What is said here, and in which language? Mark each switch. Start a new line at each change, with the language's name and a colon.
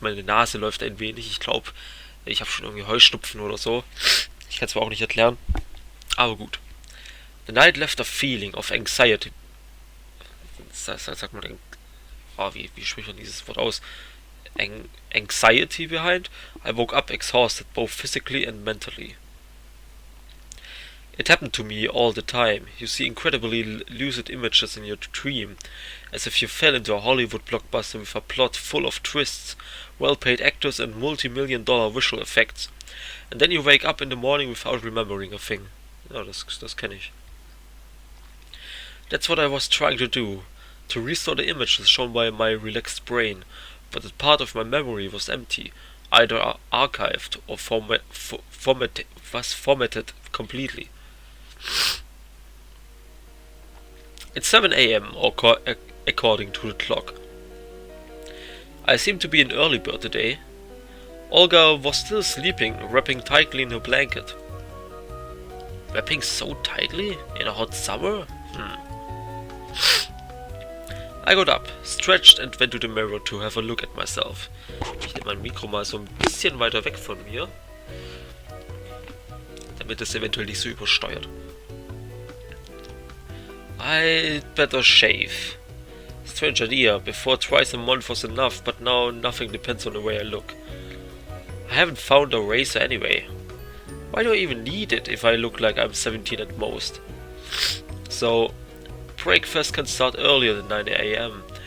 German: Meine Nase läuft ein wenig. Ich glaube, ich habe schon irgendwie Heuschnupfen oder so. Ich kann es zwar auch nicht erklären, aber gut.
English: The night left a feeling of anxiety.
German: Sagt man, wie spricht man dieses Wort aus?
English: Anxiety behind. I woke up exhausted, both physically and mentally. It happened to me all the time. You see incredibly lucid images in your dream, as if you fell into a Hollywood blockbuster with a plot full of twists, well-paid actors and multi-million-dollar visual effects. And then you wake up in the morning without remembering a thing.
German: Ja, das kenne ich.
English: That's what I was trying to do, to restore the images shown by my relaxed brain, but that part of my memory was empty, either archived or formatted completely. It's 7 a.m. according to the clock. I seem to be an early bird today. Olga was still sleeping, wrapping tightly in her blanket. Wrapping so tightly? In a hot summer? I got up, stretched and went to the mirror to have a look at myself.
German: Ich nehme mein Mikro mal so ein bisschen weiter weg von mir, damit es eventuell nicht so übersteuert.
English: I'd better shave. Strange idea, before twice a month was enough, but now nothing depends on the way I look. I haven't found a razor anyway. Why do I even need it if I look like I'm 17 at most? So, breakfast can start earlier than 9 a.m.